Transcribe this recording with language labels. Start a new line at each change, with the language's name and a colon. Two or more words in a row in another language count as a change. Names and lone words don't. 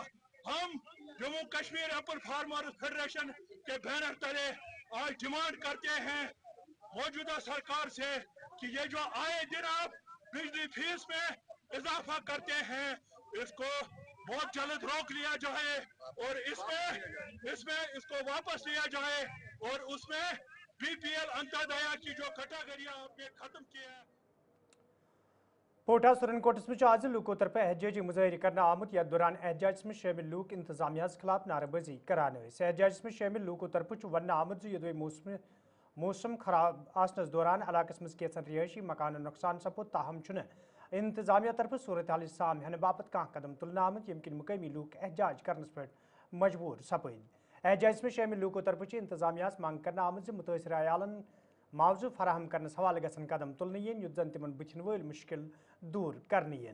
Urdu: ہم جموں کشمیر ایپل فارمرز فیڈریشن کے بینر تلے آج ڈیمانڈ کرتے ہیں موجودہ سرکار سے کہ یہ جو آئے دن آپ بجلی فیس میں اضافہ کرتے ہیں، اس کو بہت جلد روک لیا جائے اور اس میں اس کو واپس لیا جائے اور اس میں بی پی ایل انتیودیہ کی جو کیٹیگریاں آپ نے ختم کی ہے.
Kashmiri: पोटा सुरनकोटस में आज लूकों तरफ एहतजाजी मुजाहरे करना आमुत। यथ दौरान एहतजाज में शामिल लूक इंतजामिया खिलाफ नारेबाजी करान। एहतजाज में शामिल लूकों तरफ वन आमुत यदि मौसम खराब आसनस दौरान इलाकस मज कैसन रिहायशी मकान नुकसान सपुद, ताहम इंतजामिया तरफ सूरत हाल साम हेन बापत कह कदम तुलना आमुत यम मुकामी लूक एहतजाज करनस पे मजबूर सपद। एहतजाज में शामिल लूकों तरफ इंतजामिया मंग करना आमुत मुतासर अयालन मुआवजह फराहम करने हवाले गसन कदम तुलने युत जन तिमन बुथन वल मुश्किल दूर करने।